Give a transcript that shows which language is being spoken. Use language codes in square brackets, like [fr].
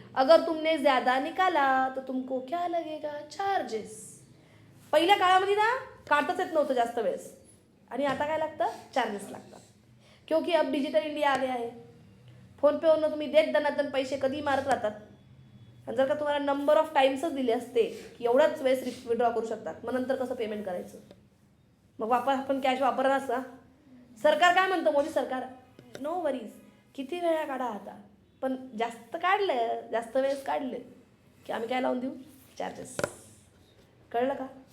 [hi] अगर तुमने ज्यादा निकाला तो तुमको क्या लगेगा? चार्जेस. [mr] पहिल्या काळामध्ये ना काढताच येत नव्हतं जास्त वेळेस, आणि आता काय लागतं? चार्जेस लागतात. [hi] क्योंकि अब डिजिटल इंडिया आ गया है. [mr] फोनपेवरनं तुम्ही देत दनादन पैसे कधी मारत राहतात. आणि जर का तुम्हाला नंबर ऑफ टाइम्सच दिले असते की एवढाच वेळेस विड्रॉ करू शकतात, मग नंतर कसं पेमेंट करायचं? मग आपण कॅश वापरणारच का? सरकार काय म्हणतं, मोदी सरकार, नो वरीज, किती वेळा काढा आता, पण जास्त काढलं, जास्त वेळेस काढले की आम्ही काय लावून देऊ? चार्जेस. कळलं का?